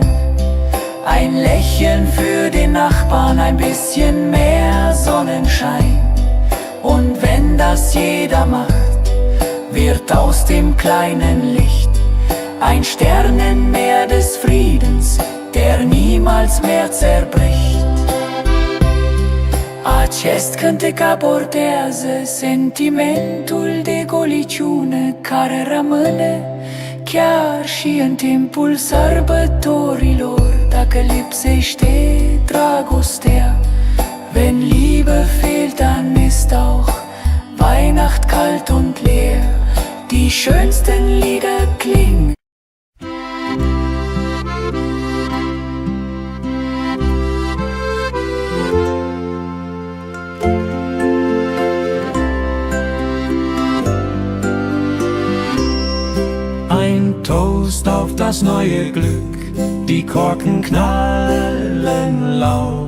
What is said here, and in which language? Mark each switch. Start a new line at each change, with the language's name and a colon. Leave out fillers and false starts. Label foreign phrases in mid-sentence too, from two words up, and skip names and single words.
German: Ein Lächeln für den Nachbarn, ein bisschen mehr Sonnenschein. Und wenn das jeder macht, wird aus dem kleinen Licht ein Sternenmeer des Friedens, der niemals mehr zerbricht.
Romanian: Acest cântec abordează sentimentul de goliciune care rămâne chiar și în timpul sărbătorilor. Dacă lipsește dragostea,
German: wenn Liebe fehlt, dann ist auch Weihnacht kalt und leer. Die schönsten Lieder klingen. Ein Toast auf das neue Glück, die Korken knallen laut.